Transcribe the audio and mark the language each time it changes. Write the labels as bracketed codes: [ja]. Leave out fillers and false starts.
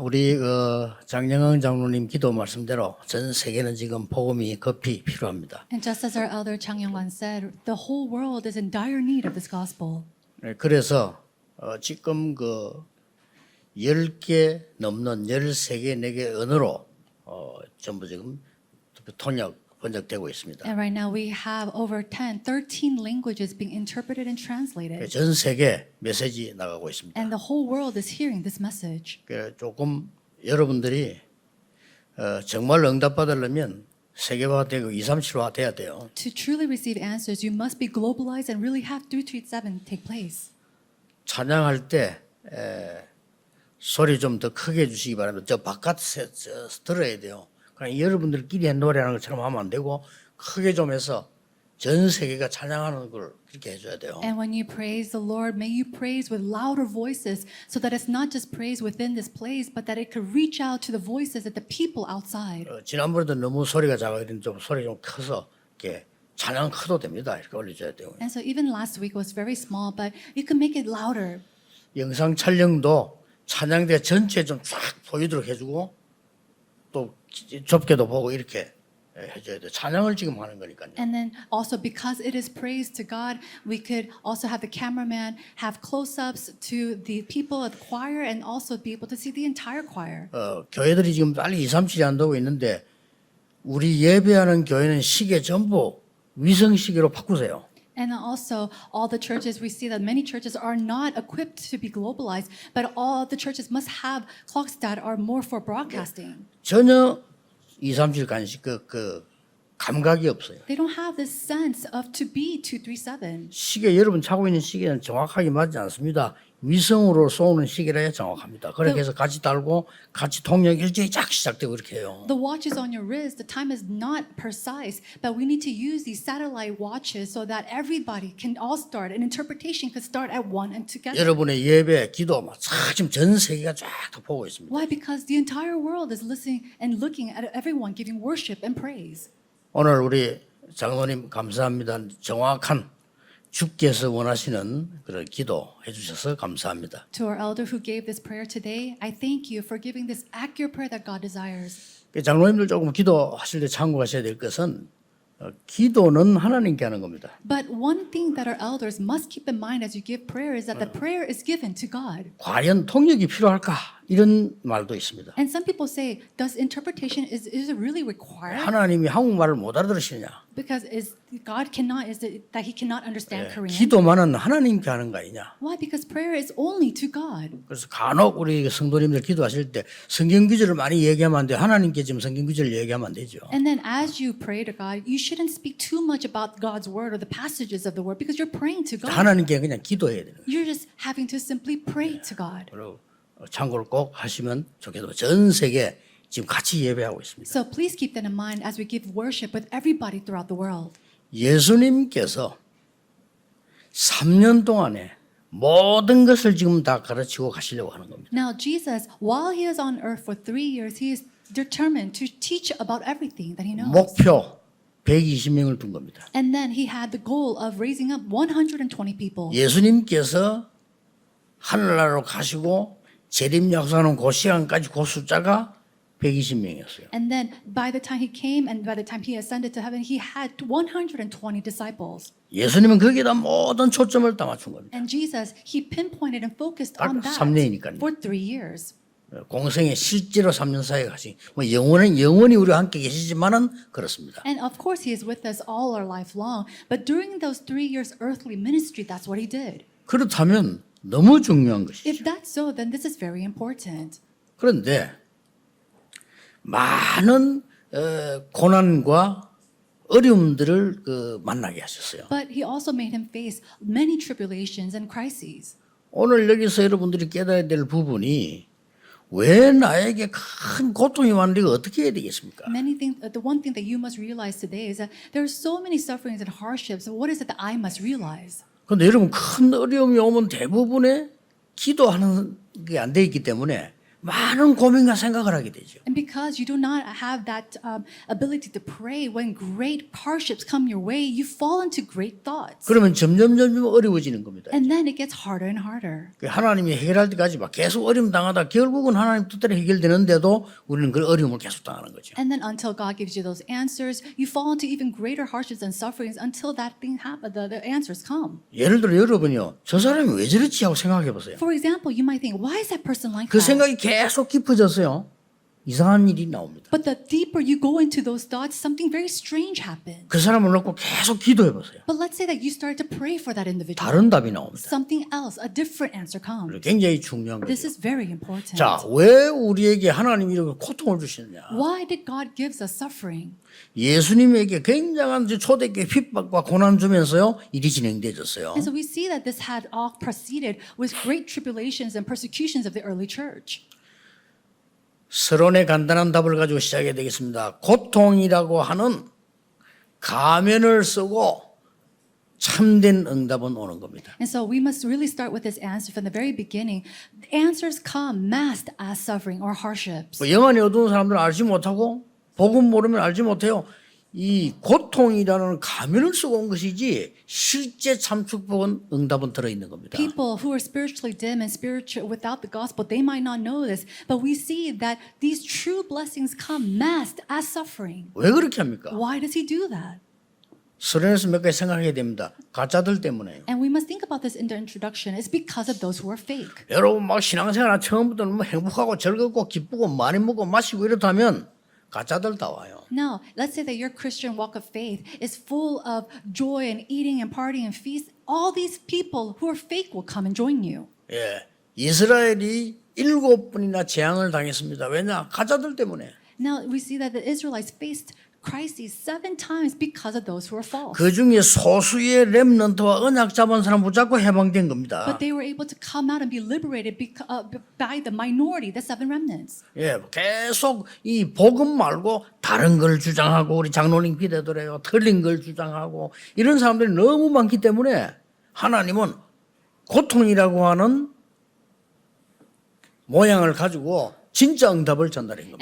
[ko] 우리 장영흥 장로님 기도 말씀대로 전 세계는 지금 복음이 급히 필요합니다. [en] And just as our elder Chang Yong-wan said, the whole world is in dire need of this gospel. [ko] 네, 그래서 지금 10개 넘는 13개, 4개 언어로 전부 지금 통역 번역되고 있습니다. [en] And right now we have over 13 languages being interpreted and translated. [ko] 전 세계 메시지 나가고 있습니다. [en] And the whole world is hearing this message. [ko] 조금 여러분들이 정말 응답받으려면 세계화 되고 237화 돼야 돼요. [en] To truly receive answers, you must be globalized and really have 337 take place. [ko] 찬양할 때 소리 좀 더 크게 해주시기 바랍니다. 저 바깥에서 들어야 돼요. 그냥 여러분들끼리 노래하는 것처럼 하면 안 되고 크게 좀 해서 전 세계가 찬양하는 걸 그렇게 해줘야 돼요. [en] And when you praise the Lord, may you praise with louder voices so that it's not just praise within this place, but that it could reach out to the voices of the people outside. [ko] 지난번에도 너무 소리가 작아서 좀 소리 좀 커서 이렇게 찬양 커도 됩니다. 이렇게 올려줘야 돼요. [en] And so even last week was very small, but you can make it louder. [ko] 영상 촬영도 찬양대 전체 좀 쫙 보이도록 해주고 또 좁게도 보고 이렇게 해줘야 돼요. 찬양을 지금 하는 거니까요. [en] And then also because it is praise to God, we could also have the cameraman have close-ups to the people of the choir and also be able to see the entire choir. [ko] 교회들이 지금 빨리 237이 안 되고 있는데 우리 예배하는 교회는 시계 전부 위성 시계로 바꾸세요. [en] And also, all the churches, we see that many churches are not equipped to be globalized, but all the churches must have clocks that are more for broadcasting. [ko] 전혀 237 간식 그 감각이 없어요. [en] They don't have this sense of to be 237. [ko] 시계 여러분 차고 있는 시계는 정확하게 맞지 않습니다. 위성으로 쏘는 시계라야 정확합니다. 그렇게 해서 같이 달고 같이 통역 일정이 쫙 시작되고 그렇게 해요. [en] The watches on your wrist, the time is not precise, but we need to use these satellite watches so that everybody can all start, and interpretation could start at one and together. [ko] 여러분의 예배, 기도 막 지금 전 세계가 쫙 보고 있습니다. [en] Why? Because the entire world is listening and looking at everyone giving worship and praise. [ko] 오늘 우리 장로님 감사합니다. 정확한 주께서 원하시는 그런 기도 해주셔서 감사합니다. [en] To our elder who gave this prayer today, I thank you for giving this accurate prayer that God desires. [ko] 장로님들 조금 기도하실 때 참고하셔야 될 것은 기도는 하나님께 하는 겁니다. [en] But one thing that our elders must keep in mind as you give prayer is that the prayer is given to God. [ko] 과연 통역이 필요할까? 이런 말도 있습니다. [en] And some people say, does interpretation is it really required? [ko] 하나님이 한국말을 못 알아들으시느냐? [en] Because is it that he cannot understand Korean? [ko] 기도만은 하나님께 하는 거 아니냐? [en] Why? Because prayer is only to God. [ko] 그래서 간혹 우리 성도님들 기도하실 때 성경 구절을 많이 얘기하면 안 돼요. 하나님께 지금 성경 구절을 얘기하면 안 되죠. [en] And then as you pray to God, you shouldn't speak too much about God's word or the passages of the word because you're praying to God. [ko] 하나님께 그냥 기도해야 되는 거예요. [en] You're just having to simply pray to God. [ko] 그리고 참고를 꼭 하시면 좋겠고 전 세계 지금 같이 예배하고 있습니다. [en] So please keep that in mind as we give worship with everybody throughout the world. [ko] 예수님께서 3년 동안에 모든 것을 지금 다 가르치고 가시려고 하는 겁니다. [en] Now Jesus, while he is on earth for 3 years, he is determined to teach about everything that he knows. [ko] 목표 120명을 둔 겁니다. [en] And then he had the goal of raising up 120 people. [ko] 예수님께서 하늘나라로 가시고 재림 약속하는 그 시간까지 그 숫자가 120명이었어요. [en] And then by the time he came and by the time he ascended to heaven, he had 120 disciples. [ko] 예수님은 거기에다 모든 초점을 다 맞춘 겁니다. [en] And Jesus, he pinpointed and focused [ko] 딱 [en] on that [ko] 3년이니까요. [en] for 3 years. [ko] 공생에 실제로 3년 사이에 가시. 뭐 영원히 우리와 함께 계시지만은 그렇습니다. [en] And of course, he is with us all our life long. But during those 3 years earthly ministry, that's what he did. [ko] 그렇다면 너무 중요한 것이죠. [en] If that's so, then this is very important. [ko] 그런데 많은 고난과 어려움들을 만나게 하셨어요. [en] But he also made him face many tribulations and crises. [ko] 오늘 여기서 여러분들이 깨달아야 될 부분이 왜 나에게 큰 고통이 왔는데 이거 어떻게 해야 되겠습니까? [en] Many things. The one thing that you must realize today is that there are so many sufferings and hardships. What is it that I must realize? [ko] 그런데 여러분 큰 어려움이 오면 대부분의 기도하는 게 안 돼 있기 때문에 많은 고민과 생각을 하게 되죠. [en] And because you do not have that ability to pray, when great hardships come your way, you fall into great thoughts. [ko] 그러면 점점 어려워지는 겁니다. [en] And then it gets harder and harder. [ko] 하나님이 해결할 때까지 막 계속 어려움 당하다 결국은 하나님 뜻대로 해결되는데도 우리는 그 어려움을 계속 당하는 거죠. [en] And then until God gives you those answers, you fall into even greater hardships and sufferings until that thing happens, the answers come. [ko] 예를 들어 여러분이요, 저 사람이 왜 저렇지 하고 생각해 보세요. [en] For example, you might think, why is that person like 그 that? [ko] 생각이 계속 깊어져서요, 이상한 일이 나옵니다. [en] But the deeper you go into those thoughts, something very strange happens. [ko] 그 사람을 놓고 계속 기도해 보세요. [en] But let's say that you start to pray for that individual. [ko] 다른 답이 나옵니다. [en] Something else, a different answer comes. [ko] 굉장히 중요한 [en] This [ko] 거죠. [en] is very important. [ko] 자, 왜 우리에게 하나님이 이렇게 고통을 주시느냐? [en] Why did God give us suffering? [ko] 예수님에게 굉장한 초대교회 핍박과 고난 주면서요, 일이 진행되어졌어요. [en] And so we see that this had all proceeded with great tribulations and persecutions of the early church. [ko] 서론의 간단한 답을 가지고 시작해야 되겠습니다. 고통이라고 하는 가면을 쓰고 참된 응답은 오는 겁니다. [en] And so we must really start with this answer from the very beginning. Answers come masked as suffering or hardships. [ko] 영안이 어두운 사람들은 알지 못하고 복음 모르면 알지 못해요. 이 고통이라는 가면을 쓰고 온 것이지 실제 참 축복은 응답은 들어있는 겁니다. [en] People who are spiritually dim and spiritual without the gospel, they might not know this, but we see that these true blessings come masked as suffering. [ko] 왜 그렇게 합니까? [en] Why does he do that? [ko] 서론에서 몇 가지 생각해야 됩니다. 가짜들 때문에요. [en] And we must think about this in the introduction. It's because of those who are fake. [ko] 여러분 막 신앙생활 처음부터 뭐 행복하고 즐겁고 기쁘고 많이 먹고 마시고 이렇다면 가짜들 다 와요. [en] Now, let's say that your Christian walk of faith is full of joy and eating and partying and feast. All these people who are fake will come and join you. [ko] 예, 이스라엘이 7번이나 재앙을 당했습니다. 왜냐? 가짜들 때문에. [en] Now, we see that the Israelites faced crises 7 times because of those who are false. [ko] 그 중에 소수의 렘넌트와 언약 잡은 사람 붙잡고 해방된 겁니다. [en] But they were able to come out and be liberated by the minority, the 7 remnants. [ko] 예, 계속 이 복음 말고 다른 걸 주장하고 우리 장로님 기대더래요. 틀린 걸 주장하고 이런 사람들이 너무 많기 때문에 하나님은 고통이라고 하는 모양을 가지고 진짜 응답을 전달한 겁니다.